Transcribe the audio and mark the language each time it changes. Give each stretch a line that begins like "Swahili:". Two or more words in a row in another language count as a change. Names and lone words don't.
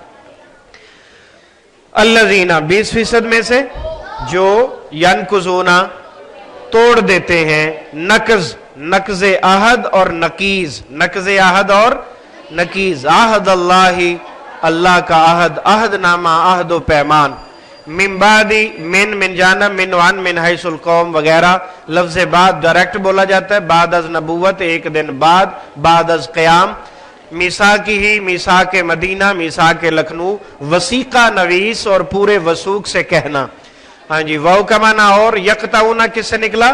Arabic: الذین،
Urdu: 20% میں سے، جو ینقضون، توڑ دیتے ہیں، نقض، نقض عہد اور نقیز، نقض عہد اور نقیز۔ عہد اللہ، اللہ کا عہد، عہد نامہ، عہد و پیمان۔
Arabic: من بعد، من جانب، من وان، من حیث القوم
Urdu: وغیرہ۔ لفظ بعد ڈائریکٹ بولا جاتا ہے، بعد از نبوت، ایک دن بعد، بعد از قیام۔ میثاقہ، میثاق مدینہ، میثاق لکھنؤ، وثیقہ نویس اور پورے وثوق سے کہنا۔ ہاں جی، وہ کا معنی، اور یقطعون کس سے نکلا؟